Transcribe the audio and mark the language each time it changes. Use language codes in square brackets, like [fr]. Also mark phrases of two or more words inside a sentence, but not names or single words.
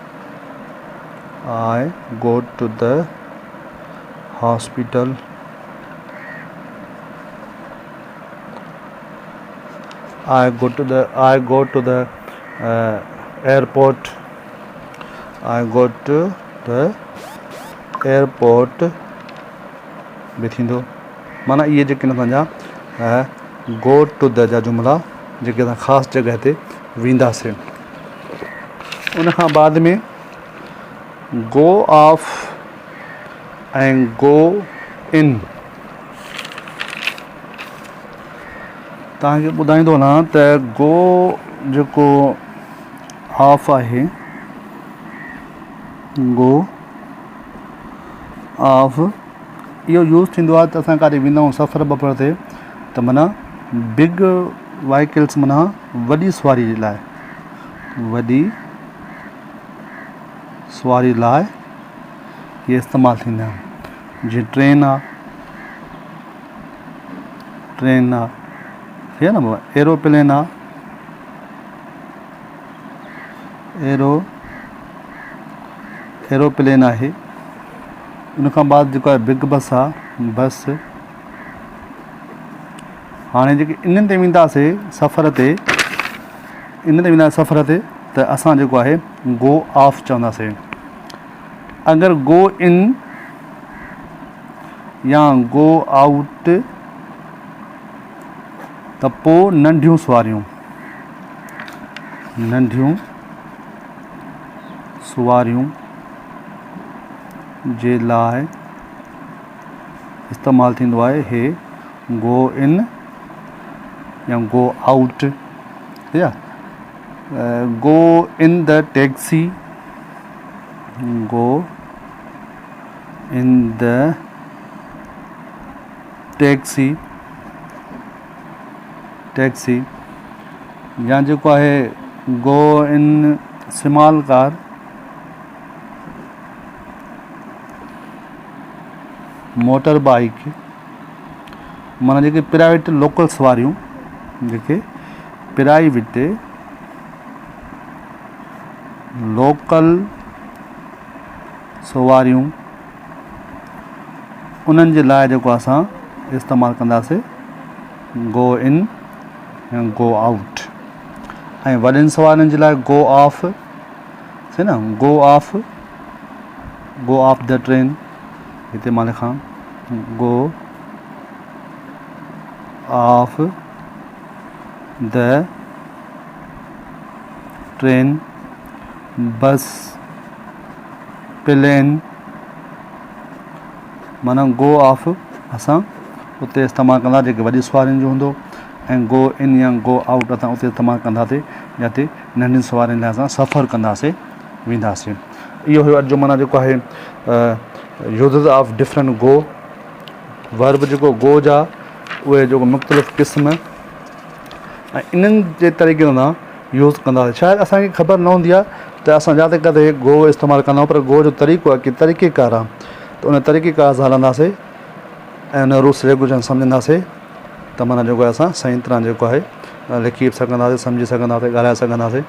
[en] I go to the hospital, I go to the airport, I go to the [sd] airport भी थींदो, माना इहे जेके असांजा [en] go to the [sd] जा जुमिला जेके असां ख़ासि जॻह ते वेंदासीं। उन खां बाद में [en] go off [sd] ऐं [en] go in [sd] तव्हांखे ॿुधाईंदो वञा त गो जेको ऑफ आहे, [en] go off [sd] इहो यूज़ थींदो आहे त असां काॾे वेंदा आहियूं सफ़र बफ़र ते त माना [en] big vehicles [sd] माना वॾी सवारी जे लाइ, वॾी सवारी लाइ इहे इस्तेमालु थींदा आहिनि। जीअं ट्रेन आहे, ठीक आहे न बाबा, एरोप्लेन आहे, एरोप्लेन आहे। उन खां बाद जेको आहे [en] big bus [sd] आहे, बस। हाणे जेके इन्हनि ते वेंदासीं सफ़र ते, त असां जेको आहे [en] go off [sd] चवंदासीं। अगरि [en] go in [sd] या [en] go out [sd] त पोइ नंढियूं सवारियूं जे लाइ इस्तेमालु थींदो आहे हे [en] go in [sd] या [en] go out, [sd] या [en] go in the taxi, go in the taxi, [sd] या जेको आहे [en] go in small car, motor bike, [sd] माना जेके [en] private local [sd] सवारियूं, जेके [en] private local [sd] सवारियूं, उन्हनि जे लाइ जेको असां इस्तेमालु कंदासीं [en] go in [sd] ऐं [en] go out. [sd] ऐं वॾनि सवारियुनि जे लाइ [en] go off, [sd] सही न, [en] go off the train. [sd] हिते मां लिखां [en] go off the train, [sd] बस, प्लेन, माना [en] go off [sd] असां उते इस्तेमालु कंदा जेके वॾी सवारियुनि जो हूंदो, ऐं [en] go in [sd] या [en] go out [sd] असां उते इस्तेमालु कंदासीं जिते नंढियुनि सवारियुनि लाइ असां सफ़र कंदासीं, वेंदासीं। इहो हुयो अॼु जो माना जेको आहे [en] uses of different go. [sd] वर्ब जेको गो जा उहे जेको मुख़्तलिफ़ क़िस्म ऐं इन्हनि जे तरीक़े सां यूज़ कंदासीं। शायदि असांखे ख़बर न हूंदी आहे त असां जाते किथे गो इस्तेमालु कंदा आहियूं, पर गो जो तरीक़ो आहे कि तरीक़ेकार आहे, त उन तरीक़ेकार सां हलंदासीं ऐं उन [en] rules regulation [sd] सम्झंदासीं त माना जेको आहे असां सही तरह जेको आहे लिखी बि सघंदासीं, सम्झी सघंदासीं, ॻाल्हाए सघंदासीं।